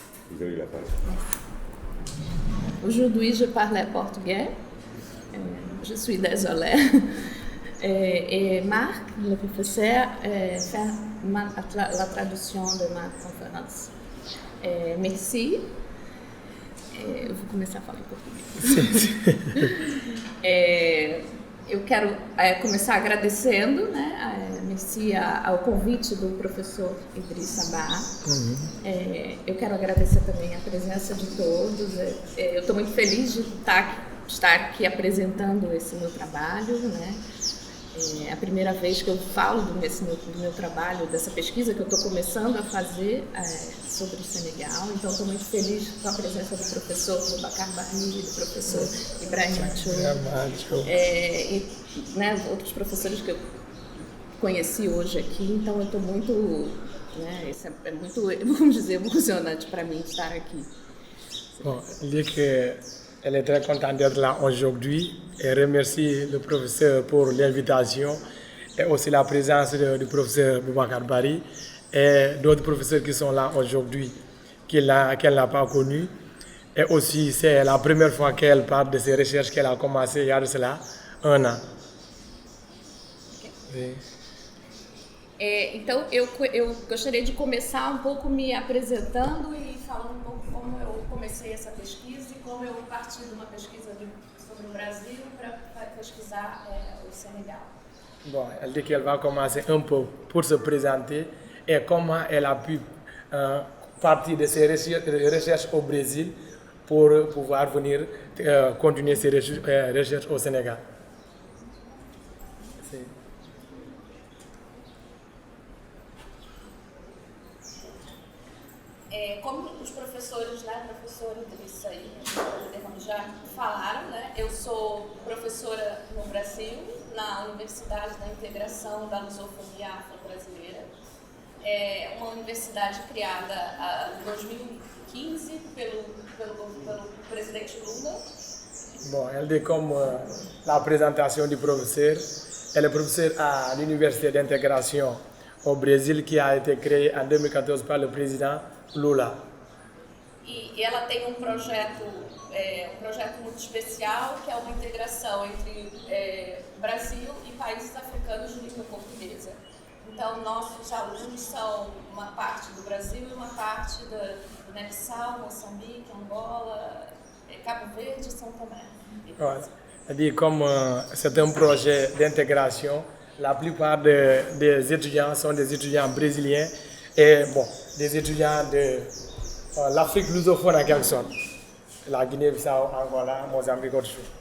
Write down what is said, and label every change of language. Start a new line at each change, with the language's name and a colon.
French: Vous avez la parole. Aujourd'hui, je parle portugais. Je suis désolée. Et Marc, le professeur, fait la traduction de ma conférence. Merci.
Portuguese: Eu vou começar a falar em português. Eu quero começar agradecendo, né, merci ao convite do professor Idriss Sabah. Eu quero agradecer também a presença de todos. Eu estou muito feliz de estar aqui apresentando esse meu trabalho, né? É a primeira vez que eu falo do meu trabalho, dessa pesquisa que eu estou começando a fazer sobre o Senegal. Então, estou muito feliz com a presença do professor Boubacar Barry, do professor Ibrahim Macho, e né, outros professores que eu conheci hoje aqui. Então, eu estou muito, né, isso é muito, vamos dizer, emocionante para mim estar aqui.
French: Bon, elle est très contente d'être là aujourd'hui et remercie le professeur pour l'invitation et aussi la présence du professeur Boubacar Barry et d'autres professeurs qui sont là aujourd'hui qu'elle n'a pas connus. Et aussi, c'est la première fois qu'elle parle de ses recherches qu'elle a commencé il y a de cela 1 an.
English: Okay.
Portuguese: Então, eu gostaria de começar um pouco me apresentando e falando um pouco como eu comecei essa pesquisa e como eu parti de uma pesquisa sobre o Brasil para pesquisar o Sénégal.
French: Bon, elle dit qu'elle va commencer un peu pour se présenter et comment elle a pu partir de ses recherches au Brésil pour pouvoir venir continuer ses recherches au Sénégal.
Portuguese: Como os professores, né, professor Idriss aí, já falaram, né, eu sou professora no Brasil, na Universidade da Integração da Lusofonia Afro-Brasileira. É uma universidade criada em 2015 pelo presidente Lula. Bon, elle dit comme la présentation du professeur, elle est professeure à l'Université d'intégration au Brésil qui a été créée en 2014 par le président Lula. E ela tem um projeto muito especial, que é uma integração entre Brasil e países africanos de língua portuguesa. Então, nossos alunos são uma parte do Brasil e uma parte do Guiné-Bissau, Moçambique, Angola, Cabo Verde e São Tomé.
French: Ouais. Elle dit comme c'est un projet d'intégration, la plupart des étudiants sont des étudiants brésiliens et bon, des étudiants de l'Afrique lusophone en quelque sorte, la Guiné-Bissau, Angola, Moçambique, outros.